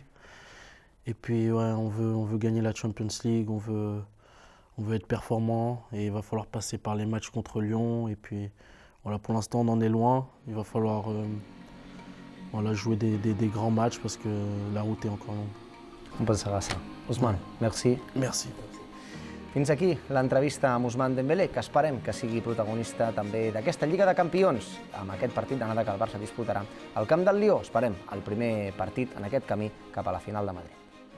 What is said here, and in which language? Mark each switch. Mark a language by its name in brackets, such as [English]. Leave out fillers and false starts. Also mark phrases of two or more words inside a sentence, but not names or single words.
[French] Et puis ouais, on veut gagner la Champions League, on veut être performant et il va falloir passer par les matchs contre Lyon. Et puis voilà, pour l'instant on en est loin, il va falloir voilà, jouer des grands matchs parce que la route est encore longue. [Catalan] Un plaer Sagassa. Ousmane, merci. [French] Merci. [Catalan] Fins aquí l'entrevista amb Ousmane Dembélé, que esperem que sigui protagonista també d'aquesta Lliga de Campions, amb aquest partit d'anada que el Barça disputarà al camp del Lió. Esperem el primer partit en aquest camí cap a la final de Madrid.